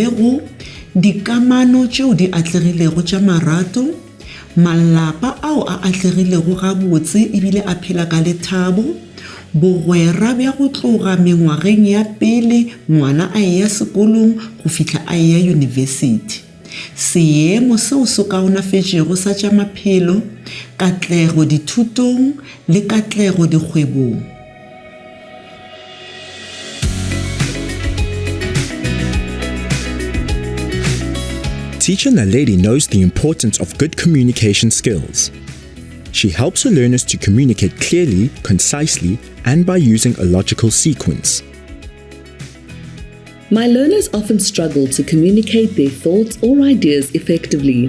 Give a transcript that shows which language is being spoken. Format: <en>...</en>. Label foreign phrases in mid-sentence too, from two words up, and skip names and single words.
<nso>go dikamano tšeo di atlegilego tša marato, malapa ao a atlegilego gabotse ebile a phela ka lethabo, bogwera bja go tloga mengwageng ya pele ngwana a eya sekolong go fihla a eya yunibesithi, seemo seo se kaonafetšego sa tša maphelo, katlego dithutong le katlego dikgwebong.</nso> <en>Teacher Naledi knows the importance of good communication skills. She helps her learners to communicate clearly, concisely, and by using a logical sequence. My learners often struggle to communicate their thoughts or ideas effectively.</en>